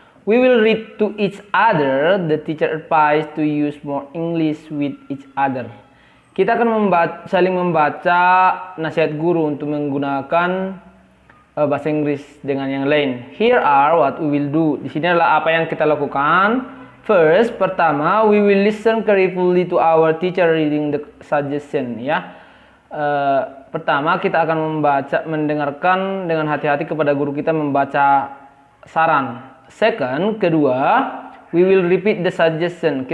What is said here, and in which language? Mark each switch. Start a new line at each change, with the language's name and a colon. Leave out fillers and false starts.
English: We will read to each other. The teacher advised to use more English with each other.
Indonesian: Kita akan saling membaca nasihat guru untuk menggunakan bahasa Inggris dengan yang lain.
English: Here are what we will do.
Indonesian: Di sini adalah apa yang kita lakukan.
English: First, pertama, we will listen carefully to our teacher reading the suggestion.
Indonesian: Ya. Pertama, kita akan mendengarkan dengan hati-hati kepada guru kita membaca saran.
English: Second, kedua, we will repeat the suggestion.